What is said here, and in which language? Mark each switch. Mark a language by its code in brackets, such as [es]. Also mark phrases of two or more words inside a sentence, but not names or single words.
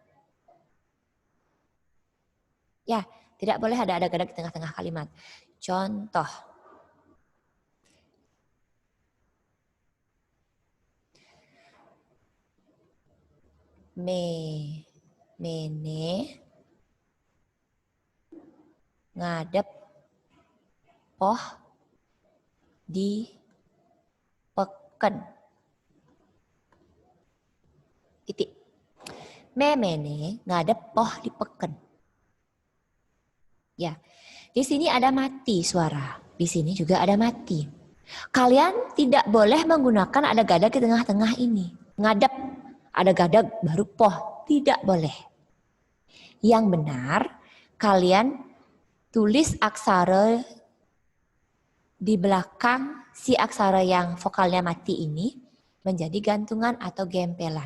[id] Ya, tidak boleh ada adag-adag di tengah-tengah kalimat. Contoh. [ban] Mene ngadep poh di peken. [id] Titik. [ban] Memene ngadep poh di peken. [id] Ya, di sini ada mati suara. Di sini juga ada mati. Kalian tidak boleh menggunakan adag-adag di tengah-tengah ini. Ngadep, adag-adag baru poh. Tidak boleh. Yang benar, kalian tulis aksara di belakang si aksara yang vokalnya mati ini menjadi gantungan atau gempelan.